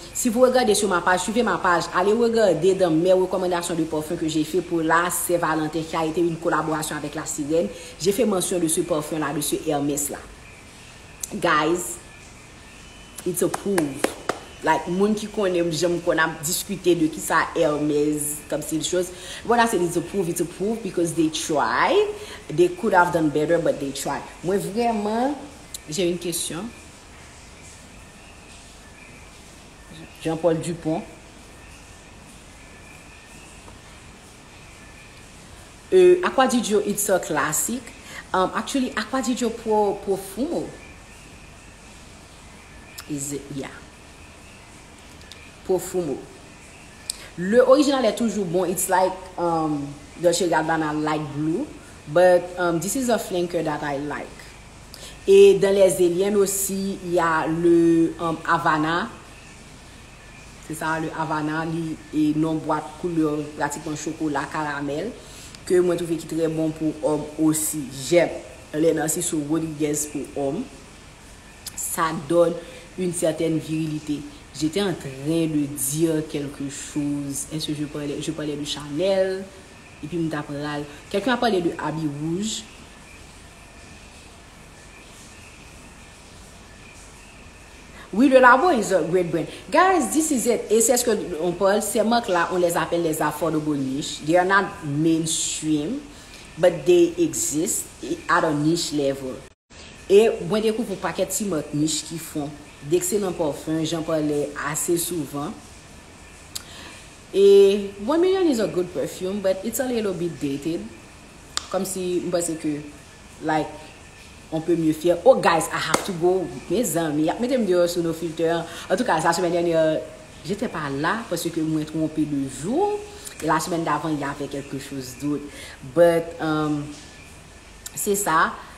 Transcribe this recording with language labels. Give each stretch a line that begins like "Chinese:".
French: Si vous regardez sur ma page, suivez ma page, allez regarder dans mes recommandations de parfum que j'ai fait pour la Saint-Valentin, qui a été une collaboration avec la Sirène. J'ai fait mention de ce parfum-là, de ce Hermès-là.
English: Guys, it's approved.
French: Like, moun qui connaît, j'aime qu'on a discuté de qui ça Hermès, comme ces choses.
English: When I say it's approved because they tried. They could have done better, but they tried.
French: Moi, vraiment, j'ai une question. Jean-Paul Dupont.
English: Acqua di Gio, it's a classic. Actually, Acqua di Gio Profumo. Is it? Yeah. Profumo.
French: Le original est toujours bon.
English: It's like Dolce & Gabbana light blue, but this is a flanker that I like.
French: Et dans les aliens aussi, il y a le Havana. C'est ça, le Havana, et non boîte couleur pratiquement chocolat caramel, que moi je trouve qui est très bon pour homme aussi. J'aime les Nancy sur Rodriguez pour homme. Ça donne une certaine virilité. J'étais en train de dire quelque chose. Est-ce que je parlais de Chanel? Et puis, quelqu'un a parlé de Abbey Rouge.
English: Oui, le Labo is a great brand. Guys, this is it.
French: Et c'est ce qu'on parle. Ces marques-là, on les appelle les affordable niche.
English: They are not mainstream, but they exist at a niche level.
French: Et moi, je découvre un paquet de petits marques niche qui font d'excellents parfums, j'en parlais assez souvent.
English: Et 1 million is a good perfume, but it's a little bit dated.
French: Comme si, je pense que, like, on peut mieux faire.
English: Oh, guys, I have to go.
French: Mes amis, mettez-moi dehors sur nos filtres. En tout cas, la semaine dernière, j'étais pas là parce que je me trompé de jour. Et la semaine d'avant, il y avait quelque chose d'autre. But, c'est ça.